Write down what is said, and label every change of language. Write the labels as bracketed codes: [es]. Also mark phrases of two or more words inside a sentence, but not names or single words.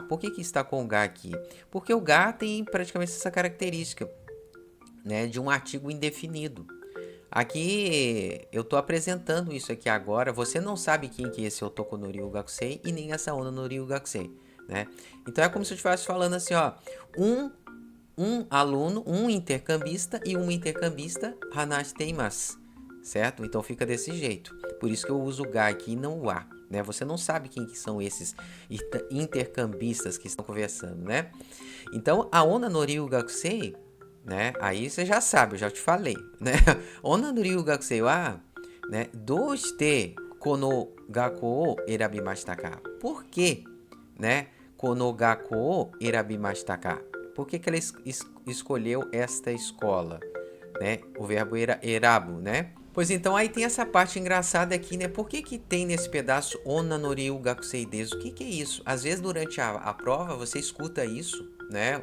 [pt] Por que está com o ga aqui? Porque o ga tem praticamente essa característica, né, de um artigo indefinido. Aqui eu estou apresentando isso aqui agora. Você não sabe quem que é esse [ja] 男の留学生 [pt] e nem essa [ja] 女の留学生, [pt] né? Então é como se eu estivesse falando assim, ó, um aluno, um intercambista e uma intercambista [ja] 話しています, [pt] certo? Então fica desse jeito. Por isso que eu uso o ga aqui e não o a, né? Você não sabe quem que são esses intercambistas que estão conversando, né? Então a [ja] 女の留学生, [pt] né? Aí você já sabe, eu já te falei, né? [ja] 女の留学生は, [pt] né? [ja] どうしてこの学校を選びましたか? [pt] Por que, né? [ja] この学校を選びましたか? [pt] Por que ela escolheu esta escola, né? O verbo erabu, né? Pois então aí tem essa parte engraçada aqui, né? Por que tem nesse pedaço [ja] 女の留学生です? [pt] O que é isso? Às vezes durante a prova você escuta isso, né?